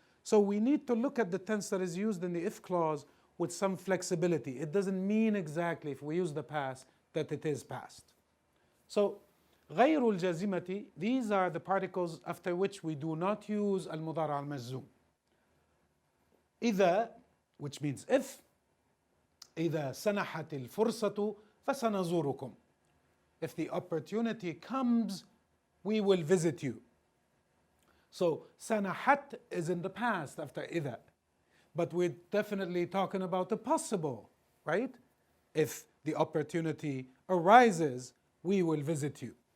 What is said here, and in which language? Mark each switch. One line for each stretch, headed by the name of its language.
English: So we need to look at the tense that is used in the if clause with some flexibility. It doesn't mean exactly, if we use the past, that it is past. So
Arabic: غير الجازمة,
English: these are the particles after which we do not use
Arabic: المضارع المجزوم.
English: إذا, which means if.
Arabic: إذا سنحت الفرصة فسنزوركم.
English: If the opportunity comes, we will visit you. So سنحت is in the past after إذا, but we're definitely talking about the possible, right? If the opportunity arises, we will visit you.